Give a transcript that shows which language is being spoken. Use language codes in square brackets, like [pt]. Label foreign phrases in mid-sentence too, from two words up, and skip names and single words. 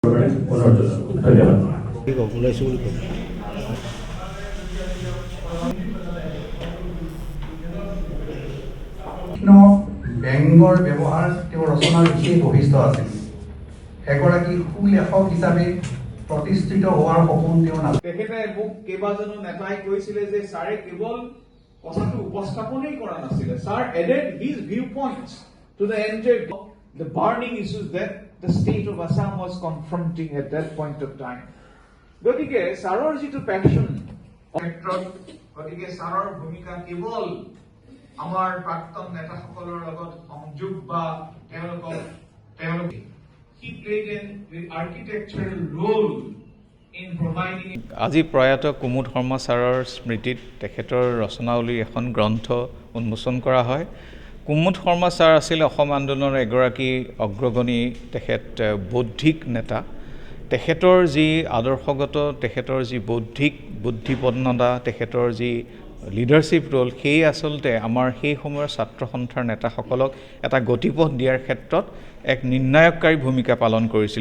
[as] ব্যংগৰ ব্যৱহাৰ তেওঁৰ ৰচনাৰ বিশেষ বৈশিষ্ট্য আছিল। এগৰাকী সুলেখক হিচাপে প্ৰতিষ্ঠিত হোৱাৰ সপোন তেওঁ নাছিল। তেখেতে মোক কেইবাজনো নেতাই কৈছিলে যে ছাৰে কেৱল কথাটো উপস্থাপনেই কৰা নাছিলে, ছাৰ [en] added his viewpoints to the entire the burning issues that the state of Assam was confronting at that point of time. [as] গতিকে ছাৰৰ যিটো পেশন ক্ষেত্ৰত, গতিকে ছাৰৰ ভূমিকা কেৱল আমাৰ প্ৰাক্তন নেতাসকলৰ লগত সংযোগ বা তেওঁলোকে [en] he played an architectural role in providing. [as] আজি প্ৰয়াত কুমুদ শৰ্মা ছাৰৰ স্মৃতিত তেখেতৰ ৰচনাৱলীৰ এখন গ্ৰন্থ উন্মোচন কৰা হয়। কুমুদ শৰ্মা ছাৰ আছিল অসম আন্দোলনৰ এগৰাকী অগ্ৰগণী তেখেত বৌদ্ধিক নেতা। তেখেতৰ যি আদৰ্শগত, তেখেতৰ যি বৌদ্ধিক বুদ্ধিপন্নতা, তেখেতৰ যি [en] leadership role, [as] সেই আচলতে আমাৰ সেই সময়ৰ ছাত্ৰ সন্থাৰ নেতাসকলক এটা গতিপথ দিয়াৰ ক্ষেত্ৰত এক নিৰ্ণায়ককাৰী ভূমিকা পালন কৰিছিল।